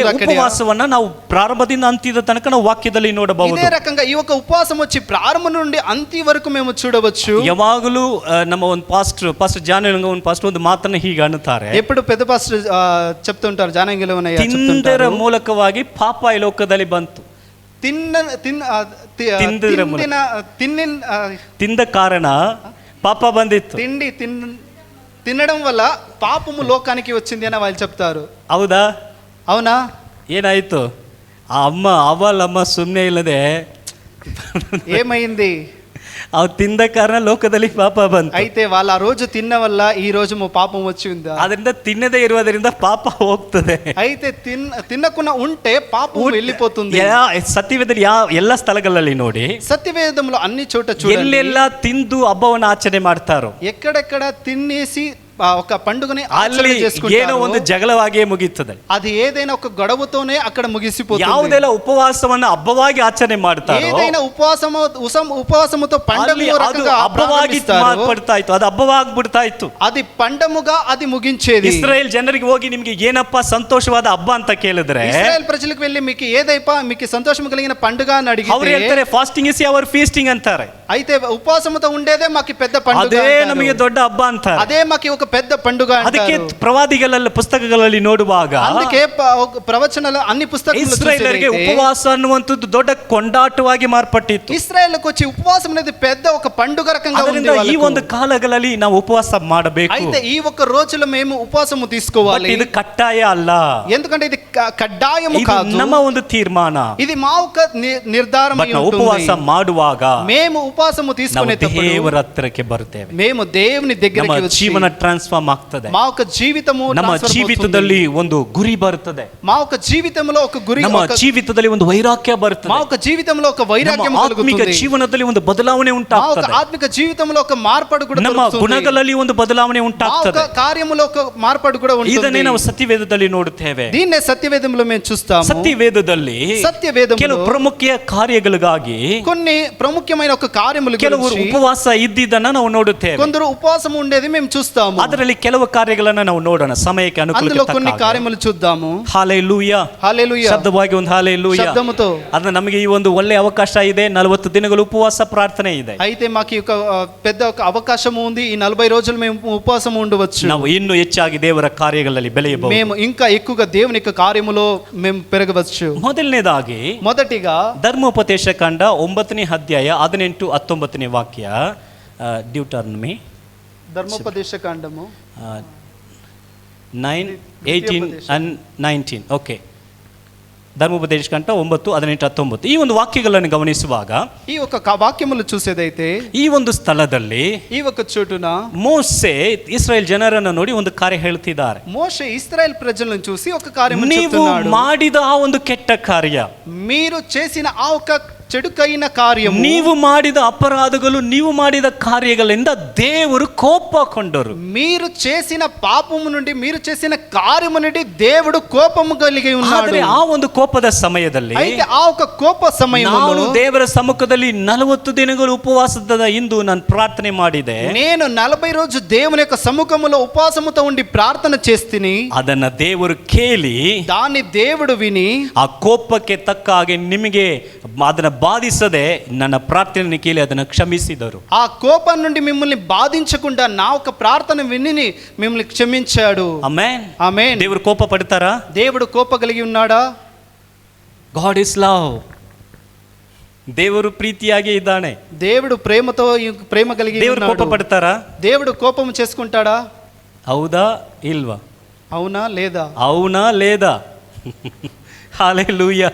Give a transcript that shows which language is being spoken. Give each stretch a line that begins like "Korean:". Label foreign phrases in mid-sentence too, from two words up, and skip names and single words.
Telugu: అక్కడ
Kannada: ಉಪವಾಸವನ್ನ ನಾವು ಪ್ರಾರಂಭದಿಂದ ಅಂತ್ಯದ ತನಕ ನಾವು ವಾಕ್ಯದಲ್ಲಿ ನೋಡಬಹುದು.
Telugu: ಇದೇ రకంగా ఈ ఒక ఉపవాసం వచ్చి ప్రారంభం నుండి అంత్య వరకు మేము చూడవచ్చు.
Kannada: ಯಾವಾಗಲೂ ನಮ್ಮ ಒಂದು ಪಾಸ್ಟರ್ ಜಾನಂಗ ಒಂದು ಪಾಸ್ಟರ್ ಒಂದು ಮಾತನ್ನ ಹೀಗೆ ಅನ್ನುತ್ತಾರೆ,
Telugu: ఎప్పుడు పెద్ద పాస్టర్ చెప్తుంటారు, జానంగిలవనయ్య
Kannada: ತಿಂದರ ಮೂಲಕವಾಗಿ ಪಾಪ ಈ ಲೋಕದಲ್ಲಿ ಬಂತು. ತಿಂದ ಕಾರಣ ಪಾಪ ಬಂದಿತ್ತು.
Telugu: తినడం వల్ల పాపము లోకానికి వచ్చింది అని వాళ్ళు చెప్తారు.
Kannada: ಹೌದಾ?
Telugu: అవునా?
Kannada: ಏನಾಯ್ತು? ಆ ಅವಳಮ್ಮ ಸುಮ್ಮನೆ ಇಲ್ಲದೆ
Telugu: ఏమైంది?
Kannada: ಅವ್ ತಿಂದ ಕಾರಣ ಲೋಕದಲ್ಲಿ ಪಾಪ ಬಂತು.
Telugu: అయితే వాళ్ళు ఆ రోజు తిన్న వల్ల ఈ రోజు పాపం వచ్చి ఉంది.
Kannada: ಅದರಿಂದ ತಿನ್ನದೇ ಇರುವುದರಿಂದ ಪಾಪ ಹೋಗ್ತದೆ.
Telugu: అయితే తిన్నకుండా ఉంటే పాపం వెళ్ళిపోతుంది.
Kannada: ಸತ್ಯವೇದದಲ್ಲಿ ಎಲ್ಲ ಸ್ಥಳಗಳಲ್ಲಿ ನೋಡಿ,
Telugu: సత్యవేదంలో అన్ని చోట చూడండి,
Kannada: ಎಲ್ಲೆಲ್ಲ ತಿಂದು ಹಬ್ಬವನ್ನು ಆಚರಣೆ ಮಾಡ್ತಾರೋ,
Telugu: ఎక్కడెక్కడ తినేసి ఒక పండుగని
Kannada: ಅಲ್ಲಿ ಏನೋ ಒಂದು ಜಗಳವಾಗಿಯೇ ಮುಗಿಯುತ್ತದೆ.
Telugu: అది ఏదైనా ఒక గొడవతోనే అక్కడ ముగిసిపోతుంది.
Kannada: ಯಾವುದೆಲ್ಲ ಉಪವಾಸವನ್ನು ಹಬ್ಬವಾಗಿ ಆಚರಣೆ ಮಾಡ್ತಾರೋ,
Telugu: ఏదైనా ఉపవాసముతో పండుగ
Kannada: ಹಬ್ಬವಾಗಿ ಮಾರ್ಪಡ್ತಾ ಇತ್ತು, ಅದು ಹಬ್ಬವಾಗ್ಬಿಡ್ತಾ ಇತ್ತು.
Telugu: అది పండముగా అది ముగించేది.
Kannada: ಇಸ್ರಾಯೇಲ್ ಜನರಿಗೆ ಹೋಗಿ ನಿಮಗೆ ಏನಪ್ಪ ಸಂತೋಷವಾದ ಹಬ್ಬ ಅಂತ ಕೇಳಿದ್ರೆ,
Telugu: ఇశ్రాయేల్ ప్రజలకు వెళ్ళి మీకు ఏదైపా మీకు సంతోషం కలిగిన పండుగ అని అడిగితే
Kannada: ಅವರು ಹೇಳ್ತಾರೆ
English: fasting is our feasting
Kannada: ಅಂತಾರೆ.
Telugu: అయితే ఉపవాసముతో ఉండేదే మాకు పెద్ద పండుగ,
Kannada: ಅದೇ ನಮಗೆ ದೊಡ್ಡ ಹಬ್ಬ ಅಂತಾರೆ.
Telugu: అదే మాకు ఒక పెద్ద పండుగ అంటారు.
Kannada: ಅದಕ್ಕೆ ಪ್ರವಾದಿಗಳಲ್ಲಿ ಪುಸ್ತಕಗಳಲ್ಲಿ ನೋಡುವಾಗ,
Telugu: అందుకే ప్రవచనాలు అన్ని పుస్తకాలు
Kannada: ಇಸ್ರಾಯೇಲರಿಗೆ ಉಪವಾಸ ಅನ್ನುವಂಥದ್ದು ದೊಡ್ಡ ಕೊಂಡಾಟವಾಗಿ ಮಾರ್ಪಟ್ಟಿತ್ತು.
Telugu: ఇశ్రాయేలుకు వచ్చి ఉపవాసం అనేది పెద్ద ఒక పండుగ రకంగా ఉంది.
Kannada: ಈ ಒಂದು ಕಾಲಗಳಲ್ಲಿ ನಾವು ಉಪವಾಸ ಮಾಡಬೇಕು.
Telugu: అయితే ఈ ఒక రోజులో మేము ఉపవాసము తీసుకోవాలి. ఇది కట్టాయ అಲ್ಲ, ఎందుకంటే ఇది కడ్డాయము కాదు,
Kannada: ನಮ್ಮ ಒಂದು ತೀರ್ಮಾನ,
Telugu: ఇది మా ఒక నిర్ధారణ.
Kannada: ಉಪವಾಸ ಮಾಡುವಾಗ
Telugu: మేము ఉపవాసము
Kannada: ನಾವು
Telugu: తీసుకునేటప్పుడు
Kannada: ದೇವರ ಹತ್ತಿರಕ್ಕೆ ಬರ್ತೇವೆ.
Telugu: మేము దేవుని దగ్గరికి
Kannada: ನಮ್ಮ
Telugu: వచ్చి
Kannada: ಜೀವನ ಟ್ರಾನ್ಸ್ಫಾರ್ಮ್ ಆಗ್ತದೆ.
Telugu: మా యొక్క జీవితము
Kannada: ನಮ್ಮ transform ಜೀವಿತದಲ್ಲಿ
Telugu: అవుతుంది.
Kannada: ಒಂದು ಗುರಿ ಬರ್ತದೆ.
Telugu: మా యొక్క జీవితంలో ఒక గురి,
Kannada: ನಮ್ಮ ಜೀವಿತದಲ್ಲಿ ಒಂದು ವೈರಾಗ್ಯ ಬರ್ತದೆ.
Telugu: మా యొక్క జీవితంలో ఒక వైరాగ్యం
Kannada: ನಮ್ಮ ಆತ್ಮಿಕ
Telugu: కలుగుతుంది.
Kannada: ಜೀವನದಲ್ಲಿ ಒಂದು ಬದಲಾವಣೆ
Telugu: మా యొక్క
Kannada: ಉಂಟಾಗ್ತದೆ.
Telugu: ఆత్మిక జీవితంలో ఒక మార్పాడు కూడా
Kannada: ನಮ್ಮ
Telugu: కలుగుతుంది.
Kannada: ಗುಣಗಳಲ್ಲಿ ಒಂದು ಬದಲಾವಣೆ
Telugu: మా యొక్క
Kannada: ಉಂಟಾಗ್ತದೆ.
Telugu: కార్యములో ఒక మార్పాడు కూడా
Kannada: ಇದನ್ನೇ
Telugu: ఉంటుంది.
Kannada: ನಾವು ಸತ್ಯವೇದದಲ್ಲಿ ನೋಡುತ್ತೇವೆ.
Telugu: దీన్నే సత్యవేదంలో మేము చూస్తాము.
Kannada: ಸತ್ಯವೇದದಲ್ಲಿ
Telugu: సత్యవేదంలో
Kannada: ಕೆಲವು ಪ್ರಮುಖ ಕಾರ್ಯಗಳಿಗಾಗಿ
Telugu: కొన్ని ప్రాముఖ్యమైన ఒక కార్యముల
Kannada: ಕೆಲವರು
Telugu: గురించి
Kannada: ಉಪವಾಸ ಇದ್ದಿದ್ದನ್ನ ನಾವು ನೋಡುತ್ತೇವೆ.
Telugu: కొందరు ఉపవాసం ఉండేది మేము చూస్తాము.
Kannada: ಅದರಲ್ಲಿ ಕೆಲವು ಕಾರ್ಯಗಳನ್ನ ನಾವು ನೋಡೋಣ ಸಮಯಕ್ಕೆ
Telugu: అందులో
Kannada: ಅನುಕೂಲಕ್ಕೆ
Telugu: కొన్ని
Kannada: ತಕ್ಕ ಹಾಗೆ.
Telugu: కార్యములు చూద్దాము.
Kannada: ಹಾಲೆಲೂಯಾ.
Telugu: హల్లెలూయా.
Kannada: ಶಬ್ದವಾಗಿ ಒಂದು ಹಾಲೆಲೂಯಾ
Telugu: శబ్దముతో.
Kannada: ಅದು ನಮಗೆ ಈ ಒಂದು ಒಳ್ಳೆ ಅವಕಾಶ ಇದೆ. 40 ದಿನಗಳು ಉಪವಾಸ ಪ್ರಾರ್ಥನೆ ಇದೆ.
Telugu: అయితే మాకు ఒక పెద్ద ఒక అవకాశం ఉంది. ఈ 40 రోజులు మేము ఉపవాసం ఉండవచ్చు.
Kannada: ನಾವು ಇನ್ನೂ ಹೆಚ್ಚಾಗಿ ದೇವರ ಕಾರ್ಯಗಳಲ್ಲಿ ಬೆಳೆಯಬಹುದು.
Telugu: మేము ఇంకా ఎక్కువగా దేవుని యొక్క కార్యములో మేము పెరగవచ్చు.
Kannada: ಮೊದಲನೇದಾಗಿ
Telugu: మొదటిగా
Kannada: ಧರ್ಮೋಪದೇಶ ಕಾಂಡ 9ನೇ ಅಧ್ಯಾಯ 18-19 ವಾಕ್ಯ. ಡ್ಯೂಟರ್ನಮಿ
Telugu: ధర్మోపదేశ కాండము
English: 9, 18 and 19.
Kannada: ಓಕೆ, ಧರ್ಮೋಪದೇಶ ಕಾಂಡ 9, 18, 19 ಈ ಒಂದು ವಾಕ್ಯಗಳನ್ನು ಗಮನಿಸುವಾಗ
Telugu: ఈ ఒక వాక్యములు చూసేదైతే
Kannada: ಈ ಒಂದು ಸ್ಥಳದಲ್ಲಿ
Telugu: ఈ ఒక చోటున
Kannada: ಮೋಸೆ ಇಸ್ರಾಯೇಲ್ ಜನರನ್ನು ನೋಡಿ ಒಂದು ಕಾರ್ಯ ಹೇಳ್ತಿದ್ದಾರೆ.
Telugu: మోషే ఇశ్రాయేల్ ప్రజలను చూసి ఒక కార్యము
Kannada: ನೀವು
Telugu: చెప్తున్నాడు.
Kannada: ಮಾಡಿದ ಆ ಒಂದು ಕೆಟ್ಟ ಕಾರ್ಯ,
Telugu: మీరు చేసిన ఆ ఒక చెడుకైన కార్యము,
Kannada: ನೀವು ಮಾಡಿದ ಅಪರಾಧಗಳು, ನೀವು ಮಾಡಿದ ಕಾರ್ಯಗಳಿಂದ ದೇವರು ಕೋಪಗೊಂಡರು.
Telugu: మీరు చేసిన పాపము నుండి, మీరు చేసిన కార్యము నుండి దేవుడు కోపము కలిగి ఉన్నాడు.
Kannada: ಆದರೆ ಆ ಒಂದು ಕೋಪದ ಸಮಯದಲ್ಲಿ
Telugu: అయితే ఆ ఒక కోಪ
Kannada: ನಾನು
Telugu: సమయంలో
Kannada: ದೇವರ ಸಮ್ಮುಖದಲ್ಲಿ 40 ದಿನಗಳು ಉಪವಾಸದ ಇಂದು ನಾನು ಪ್ರಾರ್ಥನೆ ಮಾಡಿದೆ.
Telugu: నేను 40 రోజు దేవుని యొక్క సముఖములో ఉపవాసముతో ఉండి ప్రార్థన చేస్తిని.
Kannada: ಅದನ್ನ ದೇವರು ಕೇಳಿ
Telugu: దాన్ని దేవుడు విని
Kannada: ಆ ಕೋಪಕ್ಕೆ ತಕ್ಕ ಹಾಗೆ ನಿಮಗೆ ಅದನ್ನ ಬಾಧಿಸದೆ ನನ್ನ ಪ್ರಾರ್ಥನೆ ಕೇಳಿ ಅದನ್ನು ಕ್ಷಮಿಸಿದರು.
Telugu: ఆ కోపం నుండి మిమ్మల్ని బాధించకుండా నా ఒక ప్రార్థన విని మిమ్మల్ని క్షమించాడు.
Kannada: ಆಮೆನ್.
Telugu: ఆమేన్.
Kannada: ದೇವರು ಕೋಪ ಪಡ್ತಾರಾ?
Telugu: దేవుడు కోప కలిగి ఉన్నాడా?
English: God is love.
Kannada: ದೇವರು ಪ್ರೀತಿಯಾಗಿ ಇದ್ದಾನೆ.
Telugu: దేవుడు ప్రేమతో ప్రేమ కలిగి
Kannada: ದೇವರು ಕೋಪ
Telugu: ఉన్నాడు.
Kannada: ಪಡ್ತಾರಾ?
Telugu: దేవుడు కోపం చేసుకుంటాడా?
Kannada: ಹೌದಾ ಇಲ್ವಾ?
Telugu: అవునా లేదా? అవునా లేదా? హల్లెలూయా.